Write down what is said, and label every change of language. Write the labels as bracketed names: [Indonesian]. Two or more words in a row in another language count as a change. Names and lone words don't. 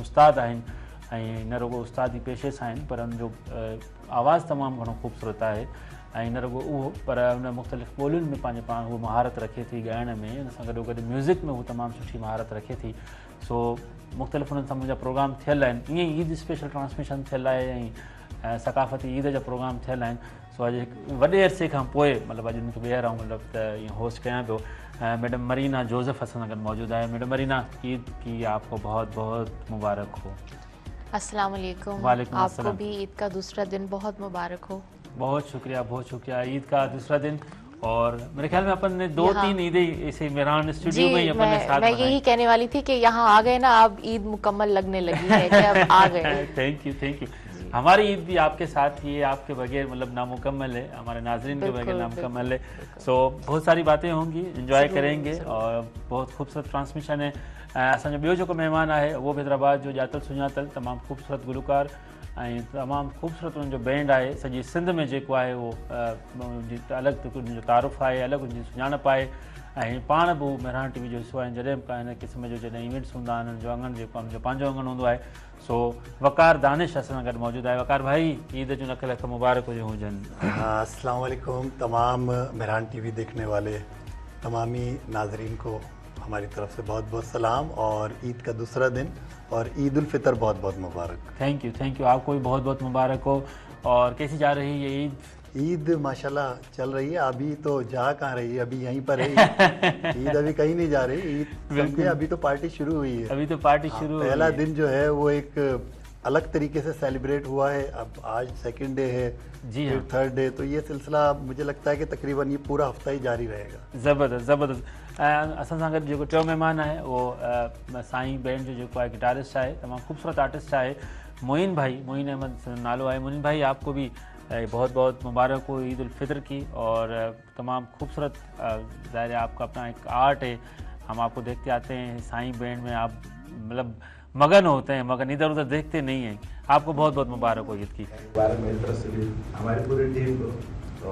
[Sindhi] उस्ताद आहिनि ऐं न रुगो उस्तादी पेशे सां आहिनि, पर उनजो आवाज़ु तमामु घणो ख़ूबसूरत आहे ऐं न रुगो उहो, पर उन मुख़्तलिफ़ ॿोलियुनि में पंहिंजे पाण उहो महारत रखे थी ॻाइण में, उन सां गॾो गॾु म्यूज़िक में हू तमामु सुठी महारत रखे थी। सो मुख़्तलिफ़ उन्हनि सां मुंहिंजा प्रोग्राम थियल आहिनि, ईअं ई ईद [English] special transmission [Sindhi] थियल आहे ऐं सकाफ़ती ईद जा प्रोग्राम थियल आहिनि। सो अॼु वॾे अरसे खां पोइ मतिलबु अॼु मूंखे ॿीहर आऊं मतिलबु त ईअं होस्ट कयां पियो। मैडम मरीना जोसेफ असां सां गॾु मौजूदु आहे। [Urdu] میڈم مرینا، عید کی آپ کو بہت بہت مبارک ہو. السلام علیکم. وعلیکم آپ کو بھی عید کا دوسرا دن بہت مبارک ہو. بہت شکریہ، بہت شکریہ۔ عید کا دوسرا دن اور میرے خیال میں اپن نے 2-3 عیدیں اسے مہران اسٹوڈیو میں ہی اپن نے ساتھ میں یہی کہنے والی تھی کہ یہاں آ گئے نا، اب عید مکمل لگنے لگی ہے کہ اب آ گئے. [English] thank you, thank you. [Urdu] ہماری عید بھی آپ کے ساتھ ہی ہے، آپ کے بغیر مطلب نامکمل ہے، ہمارے ناظرین کے بغیر نامکمل ہے. سو بہت ساری باتیں ہوں گی، انجوائے کریں گے اور بہت خوبصورت ٹرانسمیشن ہے. [Sindhi] असांजो ॿियो जेको महिमान आहे उहो बि हैदराबाद जो ॼातल सुञातल तमामु ख़ूबसूरत गुलकार ऐं तमामु ख़ूबसूरत उन्हनि जो बैंड आहे। सॼी सिंध में जेको आहे उहो अलॻि उनजो तारुफ़ आहे, अलॻि उनजी सुञाणप आहे। ऐं पाण बि मेहरान टीवी जो हिसो आहिनि जॾहिं बि का हिन क़िस्म जो जॾहिं इवेंट्स हूंदा आहिनि, हुननि जो अंगण जेको हुनजो पंहिंजो अंगण हूंदो आहे। सो वकार दानिश असां सां गॾु मौजूदु आहे। वकार भाई, ईद जो लख लख मुबारक हुजनि। [Urdu] السلام علیکم تمام مہران ٹی وی دیکھنے والے تمامی ناظرین کو ہماری طرف سے بہت بہت سلام اور عید کا دوسرا دن اور عید الفطر بہت بہت مبارک. [English] thank you, [Urdu] آپ کو بھی بہت بہت مبارک ہو. اور کیسی جا رہی ہے یہ عید? عید ماشاءاللہ چل رہی ہے. ابھی تو جا کہاں رہی ہے، ابھی یہیں پر ہے. عید ابھی کہیں نہیں جا رہی. عید سمجھے ابھی تو پارٹی شروع ہوئی ہے. ابھی تو پارٹی شروع پہلا دن جو ہے وہ ایک الگ طریقے سے سیلیبریٹ ہوا ہے. اب آج [English] second day [Urdu] ہے, جی پھر تھرڈ ڈے، تو یہ سلسلہ مجھے لگتا ہے کہ تقریباً یہ پورا ہفتہ ہی جاری رہے گا. زبردست. [Sindhi] असां सां गॾु जेको टियों महिमान आहे उहो साईं बैंड जो जेको आहे गिटारिस्ट आहे, तमामु ख़ूबसूरत आर्टिस्ट आहे, मोइन भाई, मोइन अहमद नालो आहे। [Urdu] معین بھائی، آپ کو بھی بہت بہت مبارک ہو عید الفطر کی. اور تمام خوبصورت ظاہر ہے آپ کا اپنا ایک آرٹ ہے، ہم آپ کو دیکھتے آتے ہیں سائیں بینڈ میں، آپ مطلب مگن ہوتے ہیں، مگن ادھر ادھر دیکھتے نہیں ہیں. آپ کو بہت بہت مبارک ہو عید کی. مبارک میری طرف سے بھی ہماری پوری ٹیم کو.